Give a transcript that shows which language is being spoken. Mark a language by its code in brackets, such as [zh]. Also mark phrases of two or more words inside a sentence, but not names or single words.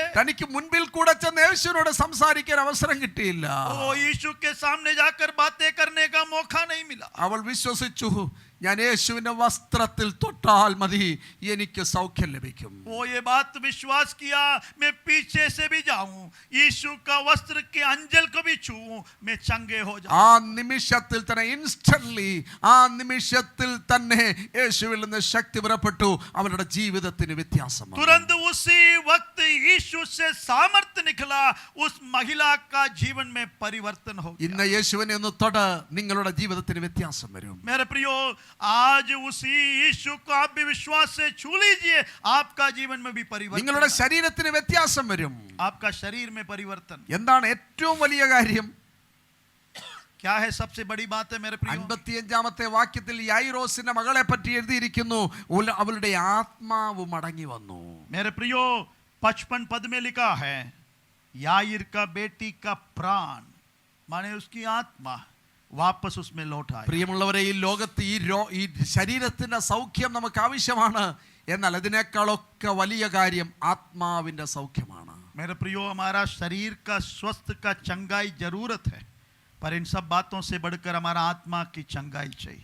[ml] തനിക്ക് മുൻപിൽ കൂടെ ചെന്ന് യേശുവിനോട് സംസാരിക്കാൻ അവസരം കിട്ടിയില്ല. [hi] वो यीशु के सामने जाकर बातें करने का मौका नहीं मिला। [ml] അവൾ വിശ്വസിച്ചു, ഞാൻ യേശുവിന്റെ വസ്ത്രത്തിൽ തൊട്ടാൽ മതി, എനിക്ക് സൗഖ്യം ലഭിക്കും. [hi] वो ये बात विश्वास किया, मैं पीछे से भी जाऊं, यीशु का वस्त्र के अंजल को भी छूऊं, मैं चंगे हो जाऊं। [ml] ആ നിമിഷത്തിൽ തന്നെ, ഇൻസ്റ്റന്റ്ലി, ആ നിമിഷത്തിൽ തന്നെ യേശുവിൽ നിന്ന് ശക്തി പുറപ്പെട്ടു. അവരുടെ ജീവിതത്തിന് വ്യത്യാസം വന്നു. [hi] तुरंत उसी वक्त यीशु से सामर्थ्य निकला, उस महिला का जीवन में परिवर्तन हो गया। [ml] ഇന്ന് യേശുവിനെ ഒന്ന് തൊട്, നിങ്ങളുടെ ജീവിതത്തിന് വ്യത്യാസം വരും. [hi] मेरे प्रियो, आज उसी यीशु को आप भी विश्वास से छू लीजिए, आपका जीवन में भी परिवर्तन, [ml] നിങ്ങളുടെ ശരീരത്തിന് വ്യത്യാസം വരും. [hi] आपका शरीर में परिवर्तन। [ml] എന്താണ് ഏറ്റവും വലിയ കാര്യം? [hi] क्या है सबसे बड़ी बात है मेरे प्रियो? [ml] 55-ാമത്തെ വാക്യത്തിൽ യായിറോസിന്റെ മകളെ പറ്റി എഴുതിയിരിക്കുന്നു, അവളുടെ ആത്മാവ് മടങ്ങി വന്നു. [hi] मेरे प्रियो, 55 पद में लिखा है, याईर का बेटी का प्राण, माने उसकी आत्मा वापस उसमें लौट आई। [ml] പ്രിയമുള്ളവരെ, ഈ ലോകത്ത് ഈ ശരീരത്തിന്റെ സൗഖ്യം നമുക്ക് ആവശ്യമാണ്. എന്നാൽ അതിനേക്കാളൊക്കെ വലിയ കാര്യം ആത്മാവിന്റെ സൗഖ്യമാണ്. [hi] मेरे प्रियो, हमारा शरीर का स्वस्थ का चंगाई जरूरत है, पर इन सब बातों से बढ़कर हमारा आत्मा की चंगाई चाहिए।